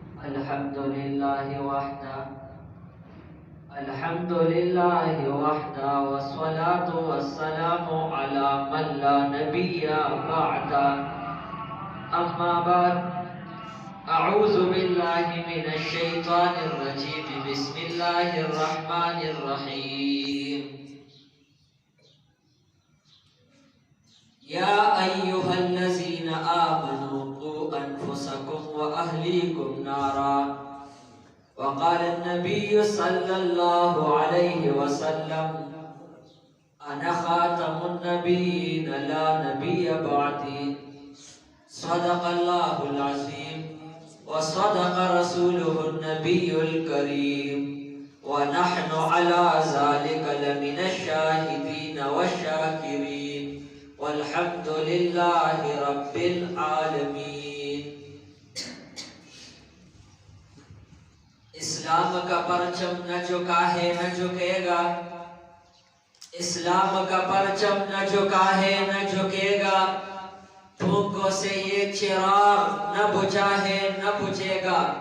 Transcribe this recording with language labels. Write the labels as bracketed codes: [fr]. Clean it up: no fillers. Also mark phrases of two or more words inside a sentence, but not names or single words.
[ar] الحمد لله وحده الحمد لله وحده والصلاة والسلام على من لا نبي بعده أما بعد أعوذ بالله من الشيطان الرجيم بسم الله الرحمن الرحيم يا أيها الذين آمنوا قوا أنفسكم وأهليكم نارا وقال النبي صلى الله عليه وسلم أنا خاتم النبيين لا نبي بعدي صدق الله العظيم وصدق رسوله النبي الكريم ونحن على ذلك لمن الشاهدين والشاكرين والحمد لله رب العالمين. [ur] اسلام کا پرچم نہ جھکا ہے نہ جھکے گا، اسلام کا پرچم نہ جھکا ہے نہ جھکے گا، پھونکوں سے یہ چراغ نہ بجھا ہے نہ بجھے گا.